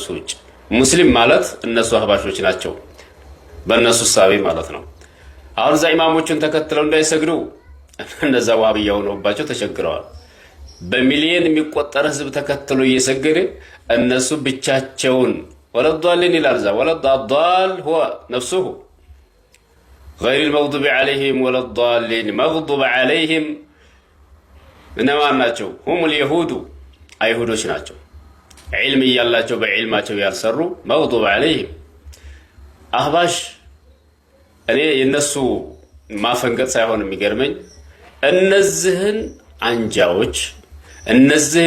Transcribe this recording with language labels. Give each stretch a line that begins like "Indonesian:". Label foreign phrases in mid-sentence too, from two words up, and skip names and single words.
Amharic: ውጭ። ሙስሊም ማለት እነሱ አህባሾች ናቸው በእነሱ ሳቢ ማለት ነው። አሁን እዛ ኢማሞችን ተከትለው እንዳይሰግዱ እነዛ ዋህብያ ሆነውባቸው ተቸግረዋል። በሚሊየን የሚቆጠር ህዝብ ተከትሎ እየሰገደ እነሱ ብቻቸውን ወለዷልን ይላል። እዛ ወለዷል
Arabic: هو نفسه غير المغضوب عليهم ولا الضالين مغضوب عليهم
Amharic: እነማን ናቸው?
Arabic: هم اليهود
Amharic: አይሁዶች ናቸው። ዒልም እያላቸው በዒልማቸው ያልሰሩ
Arabic: مغضوب عليهم
Amharic: አህባሽ። እኔ የነሱ ማፈንገጥ ሳይሆን የሚገርመኝ እነዚህን አንጃዎች እነዚህን